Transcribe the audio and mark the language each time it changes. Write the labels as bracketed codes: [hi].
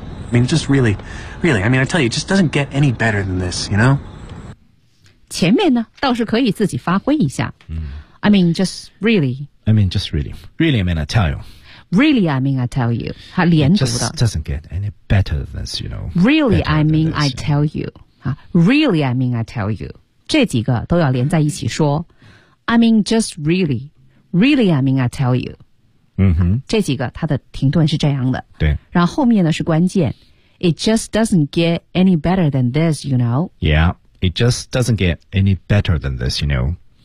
[en] I mean, just really, really, I mean, I tell you, it just doesn't get any better than this, you know? [zh] 前面呢，倒是可以自己发挥一下。 [en] I mean, just really. I mean, just really. Really, I mean, I tell you. Really, I mean, I tell you. [zh] 它连读的。 [en] It just doesn't get any better than this, you know? Really, I mean, I tell you. Really, I mean, I tell you. [zh] 这几个都要连在一起说。 [en] I mean, just really. Really, I mean, I tell you. 嗯哼， [zh] 这几个它的停顿是这样的。对，然后后面呢是关键 [en] ，It just doesn't get any better than this, you know. Yeah, it just doesn't get any better than this, you know.